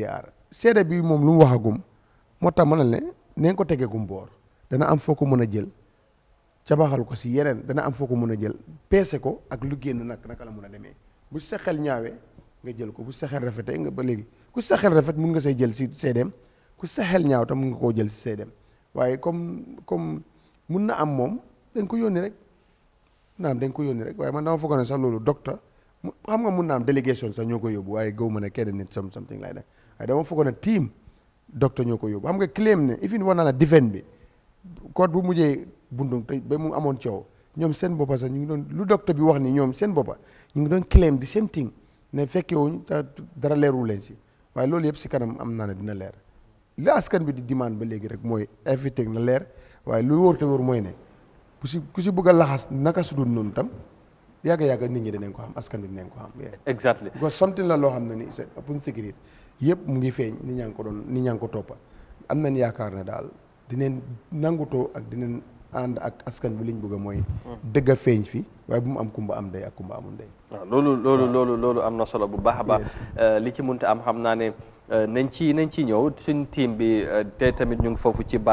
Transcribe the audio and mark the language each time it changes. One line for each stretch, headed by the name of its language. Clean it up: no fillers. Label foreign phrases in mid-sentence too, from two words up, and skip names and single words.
Wolof: xaar seede bi moom lu mu waxagum moo tax mënal ne neen ko tegeegum boor dana am foo ko mën a jël cabaxal ko si yeneen dana am foo ko mën a jël peese ko ak lu génn naka la mën a demee bu sa xel ñaawee nga jël ko bu sa xel rafetee nga ba léegi ku sa xel rafet mun nga say jël si seedeem ku sa xel ñaaw tam mun nga koo jël si seedeem waaye comme mun na am moom dañ ko yónni rek waaye man dama foog ne sax loolu docteur xam nga mun na am délégation sax ñoo ko yóbbu waaye gaw ma ne kenn nit
English: something like that
Wolof: waaye dama foog ne team docteur ñoo ko yóbbu xam nga claim ne ifin war naa la defend bi code bu mujjee bundung te ba mu amoon coow ñoom seen boppa sax ñu ngi doon lu docteur bi wax ni ñoom seen boppa ñu ngi doon claim di
English: same thing
Wolof: ne fekkewuñ te dara leerul leen si waaye loolu yëpp si kanam am naa ne dina leer li askan bi di demande ba léegi rek mooy everything na leer waaye lu wóor te wóor mooy ne ku si bëgg a laxas naka su dul noonu tam yàgga nit ñi dinañ ko xam askan bi dinañ ko xam. exactly
English: because something
Wolof: la loo xam ne ni
French: c'est pour sécurité
Wolof: yëpp mu ngi feeñ nit ñaa ngi ko toppa am nañ yaakaar ne daal dinañ nangutoo ak dinañ ànd ak askan bi liñ bëgg a mooy dëgg a feeñ fi waaye bu mu am kumba am ndey ak kumba amul ndey. waaw loolu am na solo bu baax a baax li ci munte am xam naa ne nañ ci ñëw suñ team bi te tamit ñu ngi foofu ci